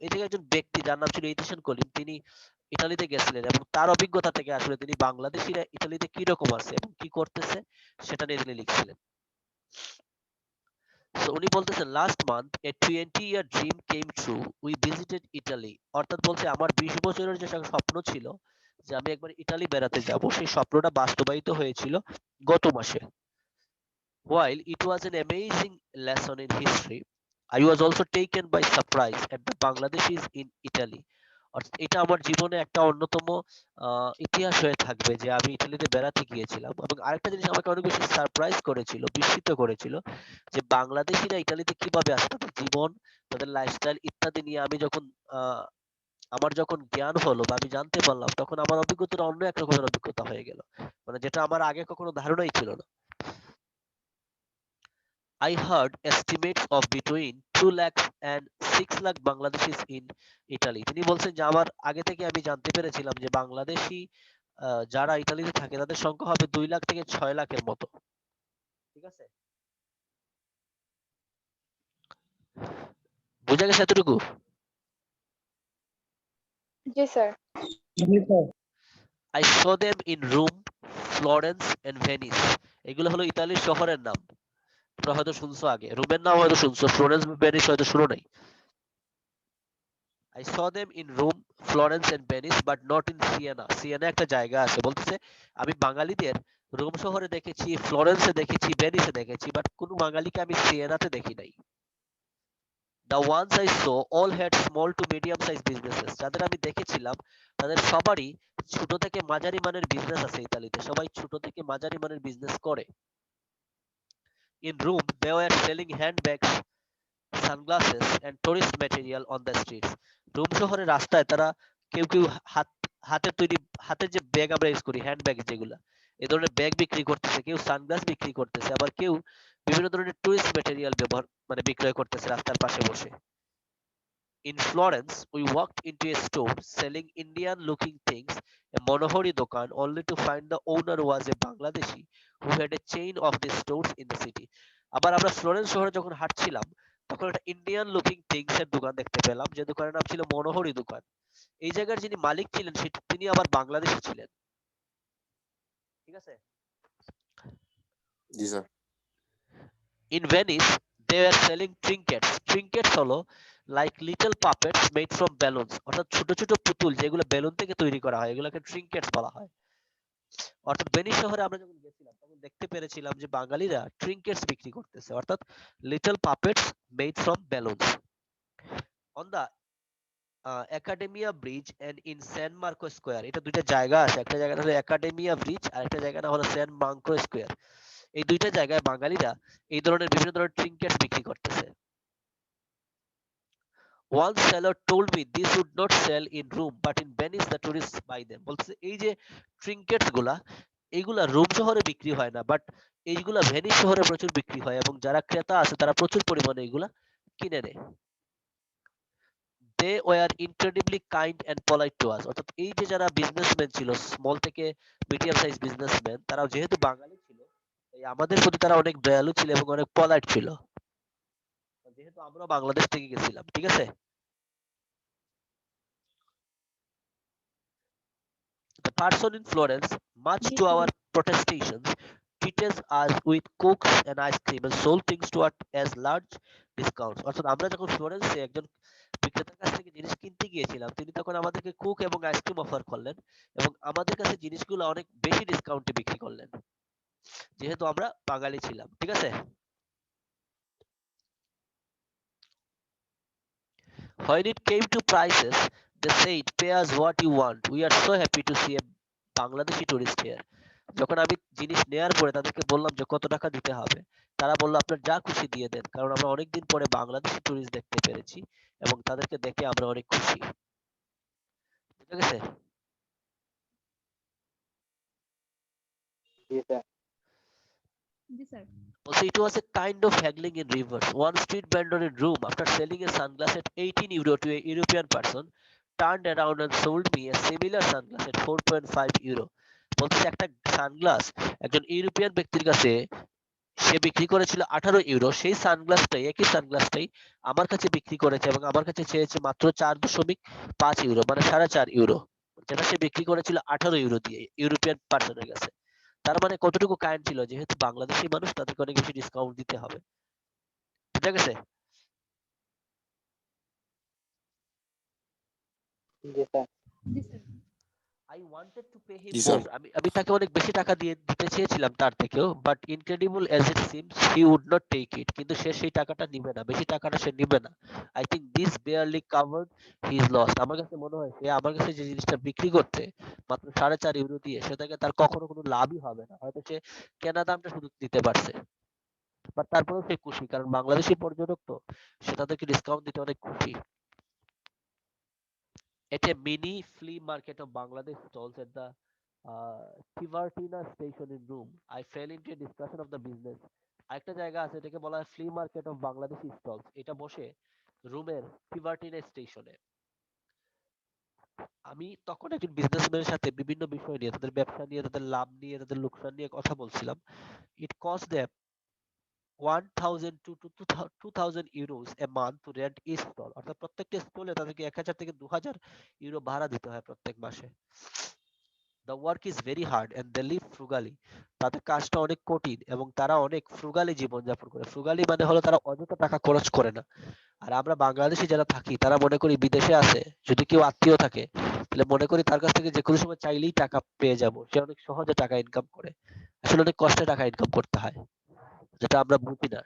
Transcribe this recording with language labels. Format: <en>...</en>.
<bn>এই যে একজন ব্যক্তি যার নাম ছিল ইতিশাম কলিম, তিনি ইতালিতে গেছিলেন এবং তার অভিজ্ঞতা থেকে আসলে তিনি বাংলাদেশিরা ইতালিতে কি রকম আছে এবং কি করতেছে সেটা নিয়ে তিনি লিখছিলেন। সো উনি বলতেছেন,</bn> <en>Last month a 20-year dream came true, we visited Italy.</en> <bn>অর্থাৎ বলছে আমার 20 বছরের যে একটা স্বপ্ন ছিল যে আমি একবার ইতালি বেড়াতে যাব, সেই স্বপ্নটা বাস্তবায়িত হয়েছিল গত মাসে।</bn> <en>While it was an amazing lesson in history, I was also taken by surprise at the Bangladeshis in Italy.</en> <bn>অর্থাৎ এটা আমার জীবনে একটা অন্যতম ইতিহাস হয়ে থাকবে যে আমি ইটালিতে বেড়াতে গিয়েছিলাম। এবং আরেকটা জিনিস আমাকে অনেক বেশি সারপ্রাইজ করেছিল, বিস্মিত করেছিল, যে বাংলাদেশিরা ইটালিতে কিভাবে আছে, তাদের জীবন, তাদের লাইফস্টাইল ইত্যাদি নিয়ে আমি যখন আহ, আমার যখন জ্ঞান হলো বা আমি জানতে পারলাম, তখন আমার অভিজ্ঞতাটা অন্য এক রকমের অভিজ্ঞতা হয়ে গেল, মানে যেটা আমার আগে কখনো ধারণাই ছিল না।</bn> <en>I heard estimates of between 2 lakhs and 6 lakh Bangladeshis in Italy.</en> <bn>তিনি বলছেন যে আমার আগে থেকে আমি জানতে পেরেছিলাম যে বাংলাদেশি যারা ইতালিতে থাকে তাদের সংখ্যা হবে 2 লাখ থেকে 6 লাখের মতো। ঠিক আছে, বোঝা গেছে এতটুকু? জি sir. G sir.</bn> <en>I saw them in Rome, Florence and Venice.</en> <bn>এগুলো হলো ইতালির শহরের নাম। তোমরা হয়তো শুনছো আগে, রোমের নাম হয়তো শুনছো, ফ্লোরেন্স ভেনিস হয়তো শুনো নাই।</bn> <en>I saw them in Rome, Florence and Venice, but not in Siena.</en> <bn>Siena একটা জায়গা আছে, বলতেছে আমি বাঙালিদের রোম শহরে দেখেছি, ফ্লোরেন্সে দেখেছি, ভেনিসে দেখেছি, বাট কোনো বাঙালিকে আমি সিয়েনাতে দেখি নাই।</bn> <en>The ones I saw all had small to medium size businesses.</en> <bn>যাদের আমি দেখেছিলাম তাদের সবারই ছোট থেকে মাঝারি মানের বিজনেস আছে ইতালিতে, সবাই ছোট থেকে মাঝারি মানের বিজনেস করে।</bn> <en>In Rome, they were selling handbags, sunglasses and tourist material on the streets.</en> <bn>Rome শহরের রাস্তায় তারা কেউ কেউ হাত হাতের তৈরি, হাতের যে ব্যাগ আমরা ইউজ করি, হ্যান্ড ব্যাগ যেগুলা, এই ধরনের ব্যাগ বিক্রি করতেছে, কেউ সানগ্লাস বিক্রি করতেছে, আবার কেউ বিভিন্ন ধরনের টুরিস্ট ম্যাটেরিয়াল ব্যবহার মানে বিক্রয় করতেছে রাস্তার পাশে বসে।</bn> <en>In Florence, we walked into a store selling Indian looking things, a</en> <bn>Monohori dokan,</bn> <en>only to find the owner was a Bangladeshi who had a chain of these stores in the city.</en> <bn>আবার আমরা Florence শহরে যখন হাঁটছিলাম তখন একটা Indian looking things এর দোকান দেখতে পেলাম, যে দোকানের নাম ছিল মনোহরি দোকান। এই জায়গার যিনি মালিক ছিলেন তিনি আবার বাংলাদেশী ছিলেন। ঠিক আছে। জি sir.</bn> <en>In Venice, they were selling trinkets.</en> <bn>Trinkets হলো</bn> <en>like little puppets made from balloons,</en> <bn>অর্থাৎ ছোট ছোট পুতুল যেগুলো বেলুন থেকে তৈরি করা হয়, এগুলোকে ট্রিঙ্কেটস বলা হয়। অর্থাৎ ভেনিস শহরে আমরা যখন গেছিলাম তখন দেখতে পেরেছিলাম যে বাঙালিরা ট্রিঙ্কেটস বিক্রি করতেছে, অর্থাৎ</bn> <en>Little puppets made from balloons. On the academia bridge and in San Marco square,</en> <bn>এটা দুইটা জায়গা আছে, একটা জায়গা হলো একাডেমিয়া ব্রিজ আর একটা জায়গা হলো স্যান মার্কো স্কোয়ার। এই দুইটা জায়গায় বাঙালিরা এই ধরনের বিভিন্ন ধরনের ট্রিঙ্কেটস বিক্রি করতেছে।</bn> <en>One seller told me this would not sell in Rome but in Venice the tourists buy them।</en> <bn>বলতেছে এই যে ট্রিঙ্কেটস গুলা, এইগুলা রোম শহরে বিক্রি হয় না, বাট এইগুলা ভেনিস শহরে প্রচুর বিক্রি হয় এবং যারা ক্রেতা আছে তারা প্রচুর পরিমাণে এগুলা কিনে নেয়।</bn> <en>They were incredibly kind and polite to us.</en> <bn>অর্থাৎ এই যে যারা বিজনেসম্যান ছিল, স্মল থেকে মিডিয়াম সাইজ বিজনেসম্যান, তারা যেহেতু বাঙালি ছিল, এই আমাদের প্রতি তারা অনেক দয়ালু ছিল এবং অনেক পলাইট ছিল, যেহেতু আমরা বাংলাদেশ থেকে গেছিলাম। ঠিক আছে।</bn> <en>The person in Florence, much</en> <bn>G</bn> <en>to</en> <bn>sir.</bn> <en>our protestations, treated us with cokes and ice cream and sold things to us as large discounts।</en> <bn>অর্থাৎ আমরা যখন ফ্লোরেন্সে একজন বিক্রেতার কাছ থেকে জিনিস কিনতে গিয়েছিলাম, তিনি তখন আমাদেরকে কোক এবং আইসক্রিম অফার করলেন এবং আমাদের কাছে জিনিসগুলো অনেক বেশি ডিসকাউন্টে বিক্রি করলেন, যেহেতু আমরা বাঙালি ছিলাম। ঠিক আছে।</bn> <en>When it came to prices, they said, pay us what you want. We are so happy to see a Bangladeshi tourist here.</en> <bn>যখন আমি জিনিস নেয়ার পরে তাদেরকে বললাম যে কত টাকা দিতে হবে, তারা বলল আপনার যা খুশি দিয়ে দেন, কারণ আমরা অনেকদিন পরে বাংলাদেশি টুরিস্ট দেখতে পেরেছি এবং তাদেরকে দেখে আমরা অনেক খুশি। বুঝা গেছে? জি sir. G sir.</bn> <en>Also, it was a kind of haggling in reverse. One street vendor in Rome, after selling a sunglass at 18 euro to a European person, turned around and sold me a similar sunglass at 4.5 euro।</en> <bn>বলতেছে একটা sunglass একজন European ব্যক্তির কাছে সে বিক্রি করেছিল 18 euro, সেই সানগ্লাসটাই, একই সানগ্লাসটাই আমার কাছে বিক্রি করেছে এবং আমার কাছে চেয়েছে মাত্র 4.5 ইউরো, মানে 4.5 ইউরো, যেটা সে বিক্রি করেছিল 18 ইউরো দিয়ে ইউরোপিয়ান পার্সনের কাছে। তার মানে কতটুকু কাইন্ড ছিল, যেহেতু বাংলাদেশি মানুষ তাদেরকে অনেক বেশি ডিসকাউন্ট দিতে হবে। বুঝা গেছে? জি sir. G sir.</bn> <en>I wanted to pay him</en> <bn>G sir.</bn> <en>more।</en> <bn>আমি তাকে অনেক বেশি টাকা দিয়ে দিতে চেয়েছিলাম তার থেকেও,</bn> <en>But incredible as it seems he would not take it.</en> <bn>কিন্তু সে সেই টাকাটা নিবে না, বেশি টাকাটা সে নিবে না।</bn> <en>I think this barely covered his loss.</en> <bn>আমার কাছে মনে হয় সে আমার কাছে যে জিনিসটা বিক্রি করতে মাত্র 4.5 ইউরো দিয়ে, সে থেকে তার কখনো কোনো লাভই হবে না। হয়তো সে কেনা দামটা শুধু দিতে পারছে, বাট তারপরেও সে খুশি, কারণ বাংলাদেশি পর্যটক তো, সে তাদেরকে ডিসকাউন্ট দিতে অনেক খুশি।</bn> <en>At a mini flea market of Bangladesh stalls at the Tivartina station in Rome, I fell into a discussion of the business।</en> <bn>আরেকটা জায়গা আছে এটাকে বলা হয়</bn> <en>Flea market of Bangladeshi stalls.</en> <bn>এটা বসে রোমের টিভার্টিনা স্টেশনে। আমি তখন একজন বিজনেসম্যানের সাথে বিভিন্ন বিষয় নিয়ে, তাদের ব্যবসা নিয়ে, তাদের লাভ নিয়ে, তাদের লোকসান নিয়ে কথা বলছিলাম।</bn> <en>It cost them 1000 to 2000 euros a month to rent each stall।</en> <bn>অর্থাৎ প্রত্যেকটা স্টলে তাদেরকে 1000 থেকে 2000 ইউরো ভাড়া দিতে হয় প্রত্যেক মাসে।</bn> <en>The work is very hard and they live frugally।</en> <bn>তাদের কাজটা অনেক কঠিন এবং তারা অনেক ফ্রুগালি জীবনযাপন করে। ফ্রুগালি মানে হলো তারা অযথা টাকা খরচ করে না। আর আমরা বাংলাদেশি যারা থাকি তারা মনে করি বিদেশে আছে, যদি কেউ আত্মীয় থাকে তাহলে মনে করি তার কাছ থেকে যে কোনো সময় চাইলেই টাকা পেয়ে যাব, সে অনেক সহজে টাকা ইনকাম করে। আসলে অনেক কষ্টে টাকা ইনকাম করতে হয়, যেটা আমরা বুঝি না।</bn>